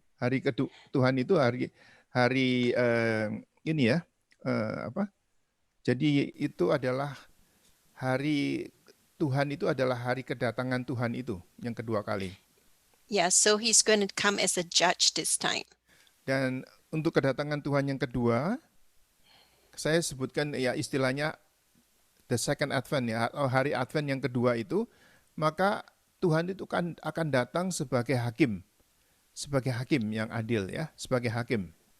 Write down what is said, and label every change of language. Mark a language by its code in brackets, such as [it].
[id] Hari Tuhan itu hari ini ya, apa? Jadi itu adalah hari Tuhan itu adalah hari kedatangan Tuhan itu yang kedua kali. [en] yeah, so he's going to come as a judge this time. [id] Dan untuk kedatangan Tuhan yang kedua, saya sebutkan ya istilahnya [en] the second advent [id] ya, atau hari advent yang kedua itu, maka Tuhan itu akan datang sebagai hakim yang adil ya, sebagai hakim.